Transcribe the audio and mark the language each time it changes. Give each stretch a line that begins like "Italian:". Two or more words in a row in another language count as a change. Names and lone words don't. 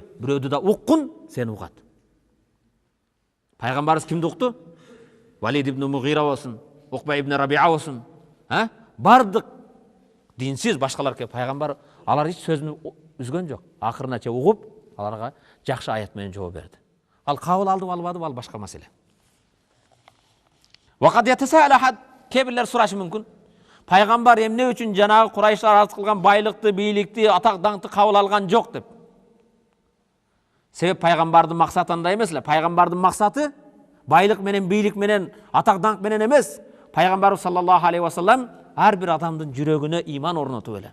Kyrgyz: Бирөөдү да уккун, сени угат. Пайгамбарыбыз кимди укту? Валид ибн Мугира болсун, Укба ибн Раби'a болсун. Бардык динсиз башкалар келип пайгамбар алар эч сөзүн үзгөн жок. Акырына чейин угуп, аларга жакшы аят менен жооп берди. Ал кабыл алдыбы албадыбы, ал башка маселе.
Arabic: وقد يتساءل أحد,
Kyrgyz: кебирлер сурашы мүмкүн. Пайгамбар эмне үчүн жанагы Курайштар арыз кылган байлыкты, бийликти, атак даңкты кабыл алган жок деп. Себеп пайгамбардын максаты андай эмес эле. Пайгамбардын максаты байлык менен, бийлик менен, атак даңк менен эмес. Пайгамбарыбыз
Arabic: صلى الله عليه وسلم
Kyrgyz: ар бир адамдын жүрөгүнө иман орнотуп эле.